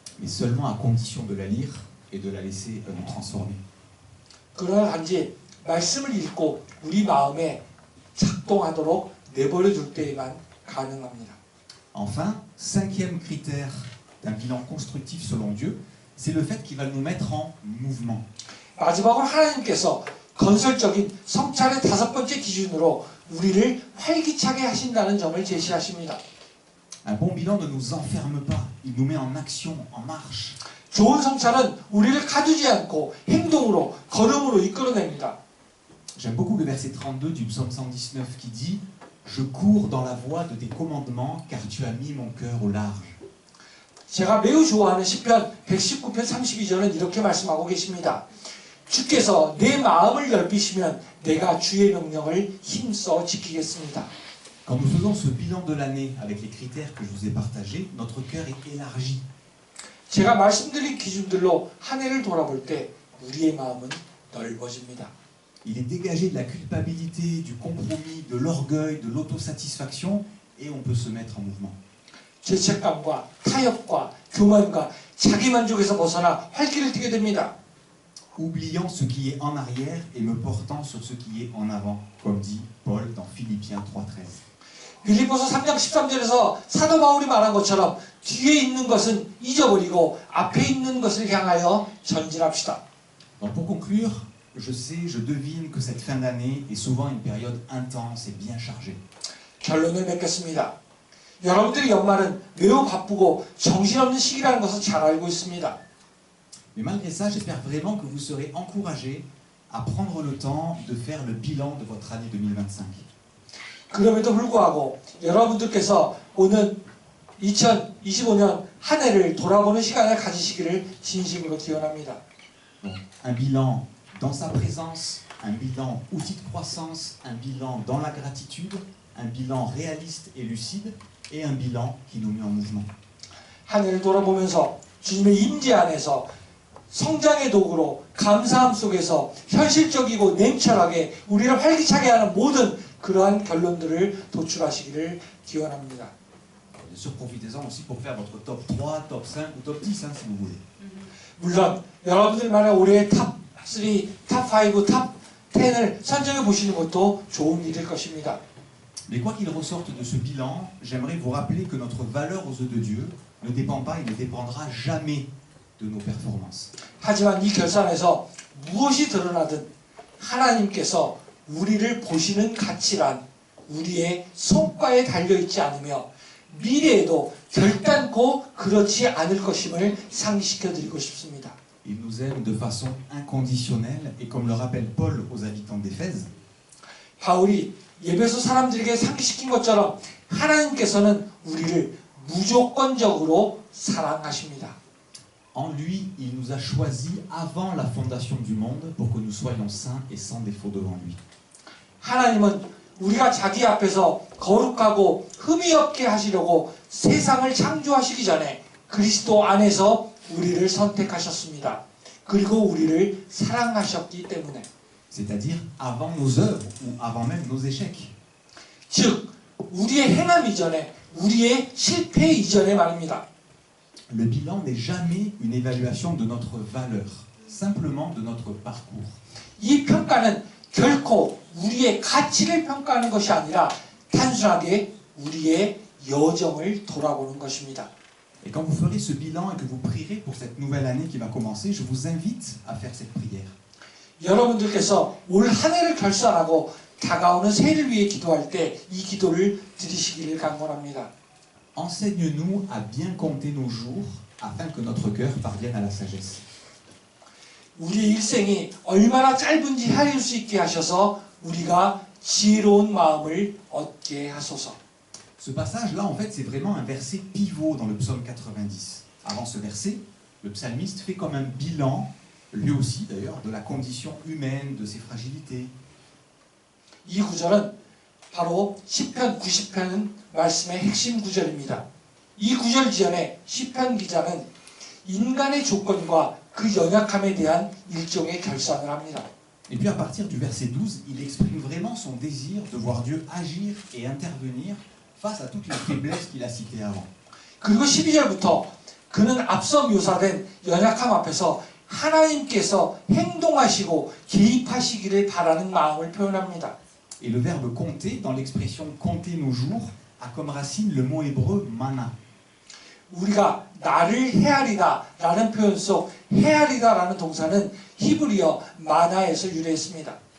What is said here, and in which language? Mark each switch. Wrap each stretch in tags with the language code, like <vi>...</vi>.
<fr>Mais seulement à condition de la lire et de la laisser nous transformer.</fr> <ko>그러나 단지 말씀을 읽고 우리 마음에 작동하도록 내버려 둘 때에만 가능합니다.</ko> <fr>Enfin, cinquième critère d'un bilan constructif selon Dieu, c'est le fait qu'il va nous mettre en mouvement.</fr> <ko>마지막으로 하나님께서 건설적인 성찰의 다섯 번째 기준으로 우리를 활기차게 하신다는 점을 제시하십니다.</ko> <fr>Un bon bilan ne nous enferme pas, il nous met en action, en marche.</fr> <ko>좋은 성찰은 우리를 가두지 않고 행동으로, 걸음으로 이끌어냅니다.</ko> <fr>J'aime beaucoup le verset 32 du psaume 119 qui dit « Je cours dans la voie de tes commandements car tu as mis mon cœur au large. »</fr> <ko>제가 매우 좋아하는 시편 119편 32절은 이렇게 말씀하고 계십니다. 주께서 내 마음을 넓히시면 내가 주의 명령을 힘써 지키겠습니다.</ko> <fr>Quand nous faisons ce bilan de l'année avec les critères que je vous ai partagés, notre cœur est élargi.</fr> <ko>제가 말씀드린 기준들로 한 해를 돌아볼 때 우리의 마음은 넓어집니다.</ko> <fr>Il est dégagé de la culpabilité, du compromis, de l'orgueil, de l'autosatisfaction et on peut se mettre en mouvement.</fr> <ko>죄책감과 타협과 교만과 자기만족에서 벗어나 활기를 띠게 됩니다.</ko> <fr>oubliant ce qui est en arrière et me portant sur ce qui est en avant, comme dit Paul dans Philippiens 3:13.</fr> <ko>빌립보서 3장 13절에서 사도 바울이 말한 것처럼 뒤에 있는 것은 잊어버리고 앞에 있는 것을 향하여 전진합시다.</ko> <fr>Donc pour conclure, je sais, je devine que cette fin d'année est souvent une période intense et bien chargée.</fr> <ko>결론을 맺겠습니다. 여러분들의 연말은 매우 바쁘고 정신없는 시기라는 것을 잘 알고 있습니다.</ko> <fr>Mais malgré ça, j'espère vraiment que vous serez encouragés à prendre le temps de faire le bilan de votre année 2025.</fr> <ko>그럼에도 불구하고 여러분들께서 오는 2025년 한 해를 돌아보는 시간을 가지시기를 진심으로 기원합니다.</ko> <fr>Donc, un bilan dans sa présence, un bilan outil de croissance, un bilan dans la gratitude, un bilan réaliste et lucide, et un bilan qui nous met en mouvement.</fr> <ko>한 해를 돌아보면서 주님의 임재 안에서 성장의 도구로 감사함 속에서 현실적이고 냉철하게 우리를 활기차게 하는 모든 그러한 결론들을 도출하시기를 기원합니다.</ko> <fr>Bien sûr, profitez-en aussi pour faire votre top 3, top 5 ou top 10, hein, si vous voulez.</fr> <ko>물론 여러분들만의 올해의 탑 3, 탑 5, 탑 10을 선정해 보시는 것도 좋은 일일 것입니다.</ko> <fr>Mais quoi qu'il ressorte de ce bilan, j'aimerais vous rappeler que notre valeur aux yeux de Dieu ne dépend pas et ne dépendra jamais de nos performances.</fr> <ko>하지만 이 결산에서 무엇이 드러나든 하나님께서 우리를 보시는 가치란 우리의 성과에 달려있지 않으며 미래에도 결단코 그렇지 않을 것임을 상기시켜드리고 싶습니다.</ko> <fr>Il nous aime de façon inconditionnelle et comme le rappelle Paul aux habitants d'Éphèse,</fr> <ko>바울이 예배소 사람들에게 상기시킨 것처럼 하나님께서는 우리를 무조건적으로 사랑하십니다.</ko> <fr>en lui, il nous a choisis avant la fondation du monde pour que nous soyons saints et sans défaut devant lui.</fr> <ko>하나님은 우리가 자기 앞에서 거룩하고 흠이 없게 하시려고 세상을 창조하시기 전에 그리스도 안에서 우리를 선택하셨습니다. 그리고 우리를 사랑하셨기 때문에.</ko> <fr>C'est-à-dire avant nos œuvres ou avant même nos échecs.</fr> <ko>즉 우리의 행함 이전에 우리의 실패 이전에 말입니다.</ko> <fr>Le bilan n'est jamais une évaluation de notre valeur, simplement de notre parcours.</fr> <ko>이 평가는 결코 우리의 가치를 평가하는 것이 아니라 단순하게 우리의 여정을 돌아보는 것입니다.</ko> <fr>Et quand vous ferez ce bilan et que vous prierez pour cette nouvelle année qui va commencer, je vous invite à faire cette prière.</fr> <ko>여러분들께서 올 한 해를 결산하고 다가오는 새해를 위해 기도할 때 이 기도를 드리시기를 간구합니다.</ko> <fr>Enseigne-nous à bien compter nos jours afin que notre cœur parvienne à la sagesse.</fr> <ko>우리의 일생이 얼마나 짧은지 헤아릴 수 있게 하셔서 우리가 지혜로운 마음을 얻게 하소서.</ko> <fr>Ce passage-là, en fait, c'est vraiment un verset pivot dans le psaume 90. Avant ce verset, le psalmiste fait comme un bilan, lui aussi d'ailleurs, de la condition humaine, de ses fragilités.</fr> <ko>이 구절은 바로 시편 90편 말씀의 핵심 구절입니다. 이 구절 지연에 시편 기자는 인간의 조건과 그 연약함에 대한 일종의 결산을 합니다.</ko> <fr>Et puis à partir du verset 12, il exprime vraiment son désir de voir Dieu agir et intervenir face à toutes les faiblesses qu'il a citées avant.</fr> <ko>그리고 12절부터 그는 앞서 묘사된 연약함 앞에서 하나님께서 행동하시고 개입하시기를 바라는 마음을 표현합니다.</ko> <fr>Et le verbe compter, dans l'expression compter nos jours, a comme racine le mot hébreu mana.</fr> <ko>우리가 나를 헤아리다 라는 표현 속 헤아리다 라는 동사는 히브리어 마나에서 유래했습니다.</ko>